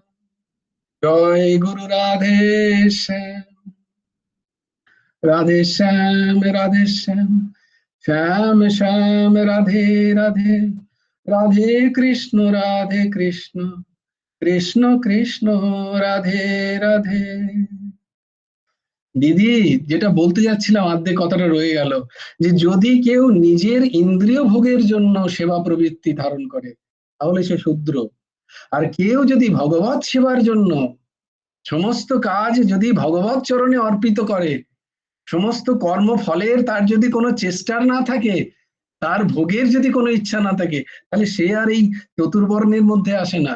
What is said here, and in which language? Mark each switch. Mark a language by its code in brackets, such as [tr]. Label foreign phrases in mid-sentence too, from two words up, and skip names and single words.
[hi] जय गुरु राधेश्याम। राधेश्याम राधेश्याम। श्याम श्याम राधे राधे। राधे कृष्ण कृष्ण कृष्ण राधे राधे। [bn] দিদি, যেটা বলতে যাচ্ছিলাম আর্ধেক কথাটা রয়ে গেল, যে যদি কেউ নিজের ইন্দ্রিয় ভোগের জন্য সেবা প্রবৃত্তি ধারণ করে তাহলে সে শূদ্র। আর কেউ যদি ভগবত সেবার জন্য সমস্ত কাজ যদি ভগবত চরণে অর্পিত করে, সমস্ত কর্মফলের তার যদি কোনো চেষ্টার না থাকে, তার ভোগের যদি কোনো ইচ্ছা না থাকে, তাহলে সে আর এই চতুর্বর্ণের মধ্যে আসে না।